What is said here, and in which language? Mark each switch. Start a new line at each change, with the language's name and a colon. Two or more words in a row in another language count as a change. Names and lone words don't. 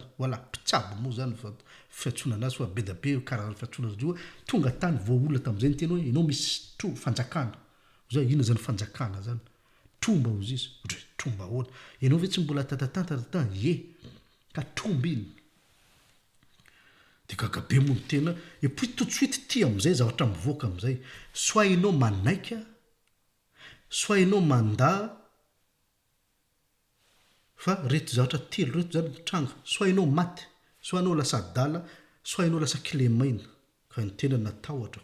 Malagasy: Voilà, mpitsabo moa zany fiantsoana anazy fa be da be karazana fiantsoana azy io tonga tany vao olona tamin'izay niteny hoe ianao misy fanjakana. Zao ina zany fanjakana zany. Tromba ozy izy. Tromba ahoana. Ianao ve tsy mbola tatatatan ye. Ka tromba iny. De gagabe moa ny tena.
French: Et puis tout de suite
Malagasy: ty am'izay zavatra mivoaka am'izay. Soit ianao manaika, soit ianao manda fa reto zavatra telo reto zany mitranga. Soit ianao maty, soit ianao lasa adala, soit ianao lasa kilemaina. Ka ny tena natahotra.